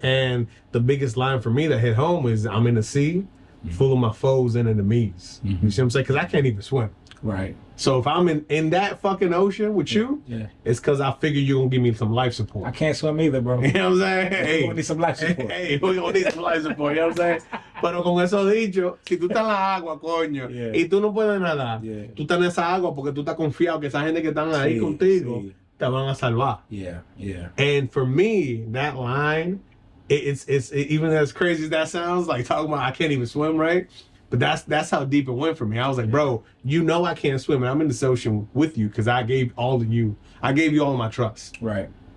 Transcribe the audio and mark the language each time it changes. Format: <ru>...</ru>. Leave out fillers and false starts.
<en>And the biggest line for me that hit home is, I'm in the sea, full of my foes and enemies. You see what I'm saying? Because I can't even swim. Right. So if I'm in that fucking ocean with you, it's because I figure you're going to give me some life support. I can't swim either, bro. You know what I'm saying? Hey, we need some life support. Hey, we going to need some life support, you know what I'm saying?</en> <es>Pero con eso dicho, si tú estás en la agua, coño, y tú no puedes nadar, tú estás en esa agua porque tú estás confiado que esa gente que están ahí contigo te van a salvar.</es> <en>Yeah. And for me, that line, it's even as crazy as that sounds, like talking about I can't even swim, right? But that's how deep it went for me. I was like, bro, you know I can't swim, and I'm in this ocean with you because I gave you all of my trust. Right.</en>